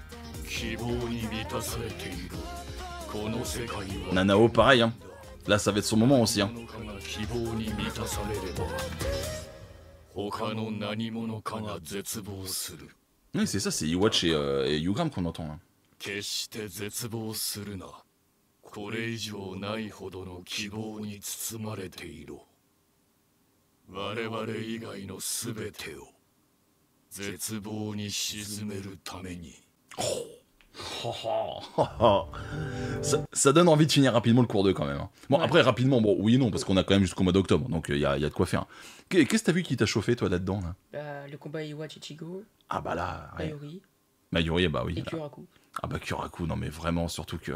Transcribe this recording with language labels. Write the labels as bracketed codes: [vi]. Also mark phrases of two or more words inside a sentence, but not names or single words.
[fr] Nanao, pareil, hein. Là, ça va être son moment aussi, hein. Oui, c'est ça, c'est Iwatch et Yugram qu'on entend, là. [ja] これ以上ないほどの希望に包まれている。我々以外のすべてを絶望に沈めるために。 [fr] Ça donne envie de finir rapidement le cours 2 quand même. Hein. Bon, ouais. Après, rapidement, bon, oui et non, parce qu'on a quand même jusqu'au mois d'octobre, donc il y a de quoi faire. Qu'est-ce que t'as vu qui t'a chauffé, toi, là-dedans là? Le combat Iwatch Ichigo. Ah bah là, ouais. Mayuri, bah oui. Et Kyoraku. Ah bah Kyoraku, non mais vraiment, surtout que...